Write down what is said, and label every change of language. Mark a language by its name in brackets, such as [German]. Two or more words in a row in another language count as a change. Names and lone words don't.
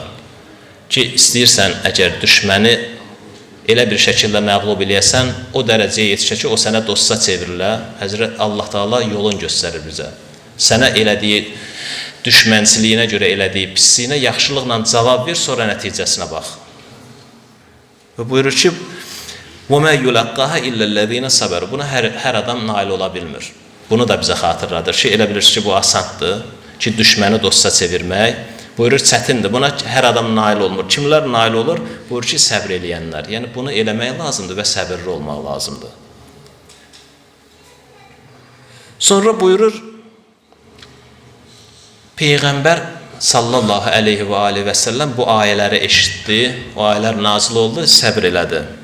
[Azerbaijani] Ki, istəyirsən əgər düşməni elə bir şəkildə məğlub eləyəsən, o dərəcəyə yetişə ki, o sənə dosta çevrilə. Həzrət Allah Taala yolun göstərir bizə. Sənə elədiyi düşmənçiliyinə görə elədiyi pisliyinə yaxşılıqla cavab ver, sonra nəticəsinə bax. Və buyurur ki, [Arabic] وَمَا يُلَقَّهَا إِلَّا الَّذِينَ صَبَرُوا. [Azerbaijani] Buna hər adam nail ola bilmir. Bunu da bizə xatırladır ki, elə bilirsiniz ki, bu asandır ki, düşməni dosta çevirmək. Buyurur, çətindir. Buna hər adam nail olmur. Kimlər nail olur? Buyurur ki, səbr eləyənlər. Yəni, bunu eləmək lazımdır və səbirli olmaq lazımdır. Sonra buyurur, Peyğəmbər [Arabic] صلى الله عليه و عليه و سلم [Azerbaijani] bu ayələri eşitdi, o ayələr nazil oldu, səbr elədi.